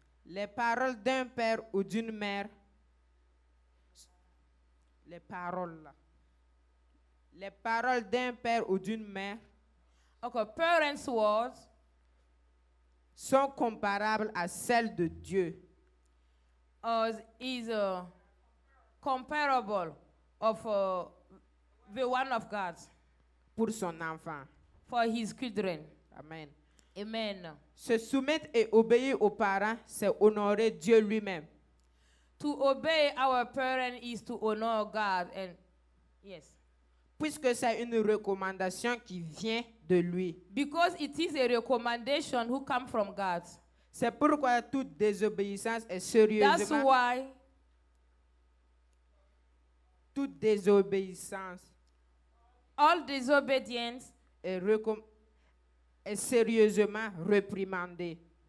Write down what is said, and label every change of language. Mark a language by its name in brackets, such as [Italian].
[French] les paroles d'un père ou d'une mère, les paroles là. Les paroles d'un père ou d'une mère [English] Okay, parents' words [French] sont comparables à celles de Dieu. [English] is comparable of the one of God [French] Pour son enfant. [English] for his children. [French] Amen. [English] Amen. [French] Se soumettre et obéir aux parents, c'est honorer Dieu lui-même. [English] To obey our parents is to honor God, and yes, [French] Puisque c'est une recommandation qui vient de lui. [English] because it is a recommendation who come from God. [French] C'est pourquoi toute désobéissance est [English] That's [French] sérieusement... [English] why [French] Toute désobéissance [English] all disobedience [French] est sérieusement réprimandée